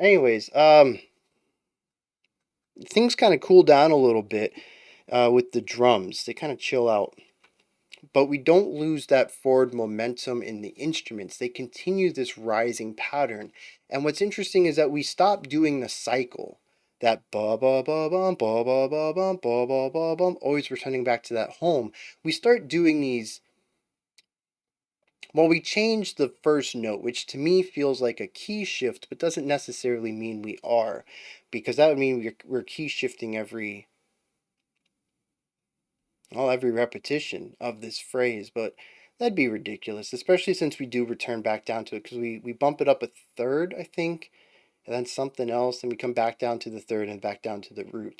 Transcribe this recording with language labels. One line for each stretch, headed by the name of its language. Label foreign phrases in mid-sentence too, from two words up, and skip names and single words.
English: Anyways, things kind of cool down a little bit with the drums. They kind of chill out. But we don't lose that forward momentum in the instruments. They continue this rising pattern. And what's interesting is that we stop doing the cycle. That ba ba ba bum ba ba ba bum ba ba ba bum, always returning back to that home. We start doing these. Well, we change the first note, which to me feels like a key shift, but doesn't necessarily mean we are, because that would mean we're key shifting every repetition of this phrase, but that'd be ridiculous, especially since we do return back down to it, because we bump it up a third, I think, and then something else, and we come back down to the third and back down to the root.